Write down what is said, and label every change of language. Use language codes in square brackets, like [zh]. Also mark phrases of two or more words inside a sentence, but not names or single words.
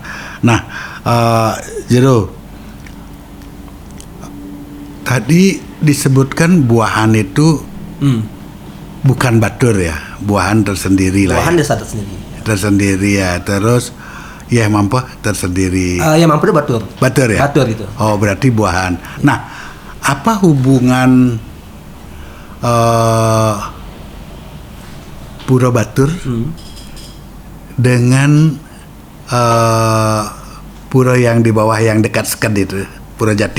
[id] Nah, Jero, tadi disebutkan Buahan itu bukan Batur ya, Buahan tersendiri lah. Buahan desa tersendiri ya. Terus ya Mampu tersendiri. Ya Mampu itu Batur. Batur ya. Batur itu. Oh berarti Buahan. Nah, apa hubungan Pura Batur dengan pura yang di bawah yang dekat Sked itu, Pura Jati.